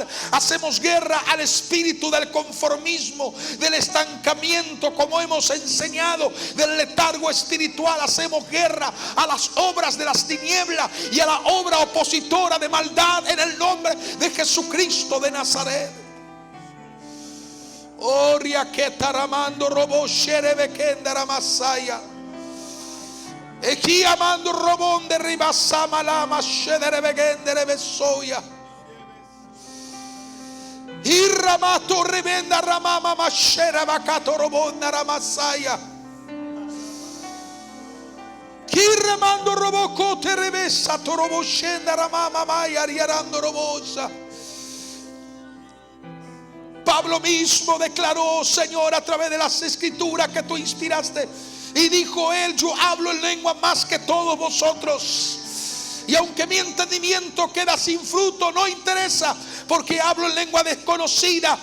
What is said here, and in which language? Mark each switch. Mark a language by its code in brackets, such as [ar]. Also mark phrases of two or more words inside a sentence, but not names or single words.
[es] Hacemos guerra al espíritu del conformismo, del estancamiento, como hemos enseñado, del letargo espiritual. Hacemos guerra a las obras de las tinieblas y a la obra opositora de maldad en el nombre de Jesucristo de Nazaret. Oria que taramando robo sherebekenda ramasaya. Aquí amando robón de ribasama lama shedere begendere besoya. Irramato rebenda ramama mashera bakato robonda ramasaya. Kirramando roboko terebesa torobo shenda ramama maya riarando robosa. Pablo mismo declaró, Señor, a través de las escrituras que tú inspiraste, y dijo él: yo hablo en lengua más que todos vosotros, y aunque mi entendimiento queda sin fruto, no interesa, porque hablo en lengua desconocida.